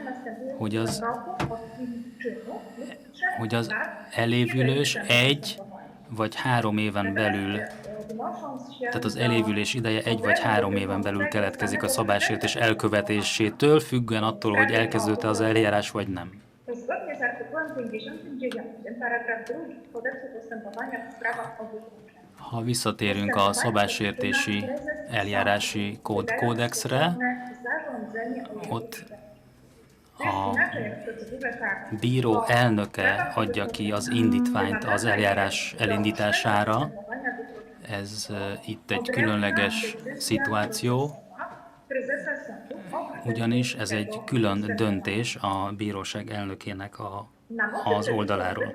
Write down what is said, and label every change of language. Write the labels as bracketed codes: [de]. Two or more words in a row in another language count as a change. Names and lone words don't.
[hu] hogy az elévülés 1 vagy 3 éven belül, tehát az elévülés ideje 1 vagy 3 éven belül keletkezik a szabálysértés elkövetésétől, függően attól, hogy elkezdődte az eljárás vagy nem. [pl] Zgodnie z artykułem 59, paragraf 2 Kodeksu postępowania w sprawach o wykluczenie. [hu] Ha visszatérünk a szabálysértési eljárási kódexre, ott a bíró elnöke adja ki az indítványt az eljárás elindítására. Ez itt egy különleges szituáció, ugyanis ez egy külön döntés a bíróság elnökének az oldaláról.